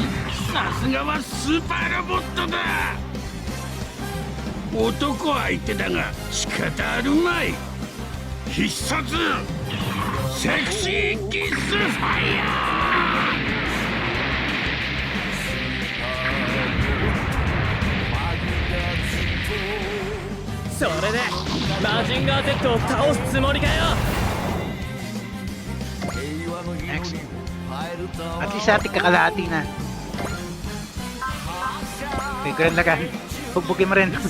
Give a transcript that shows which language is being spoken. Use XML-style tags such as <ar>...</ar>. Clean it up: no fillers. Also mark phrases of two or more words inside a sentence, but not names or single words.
<ja>さすがはスーパーロボットだ男相手だが仕方あるまい必殺セクシーキスファイヤそれでマジンガー Z を倒すつもりかよ</ja> <en>Next. At least</en> <tl>ating kakalahati na. Okay, Grand Lagan. Hugbugin mo rin.</tl>